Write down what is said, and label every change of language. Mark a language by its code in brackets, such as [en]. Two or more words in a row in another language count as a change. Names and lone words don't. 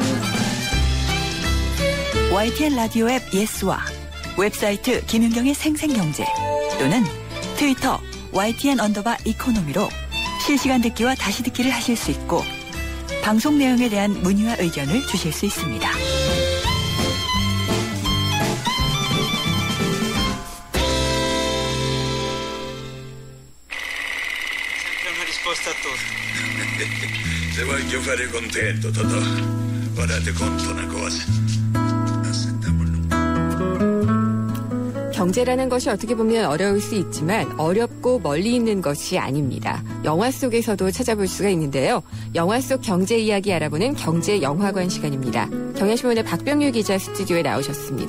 [ko] YTN 라디오 앱 예스와 웹사이트 김윤경의 생생경제 또는 트위터 YTN_이코노미로 실시간 듣기와 다시 듣기를 하실 수 있고 방송 내용에 대한 문의와 의견을 주실 수 있습니다. [it] Se voglio fare contento, Totò. Ora ti conto una cosa. [ko] 경제라는 것이 어떻게 보면 어려울 수 있지만 어렵고 멀리 있는 것이 아닙니다. 영화 속에서도 찾아볼 수가 있는데요. 영화 속 경제 이야기 알아보는 경제영화관 시간입니다. 경향신문의 박병유 기자 스튜디오에 나오셨습니다.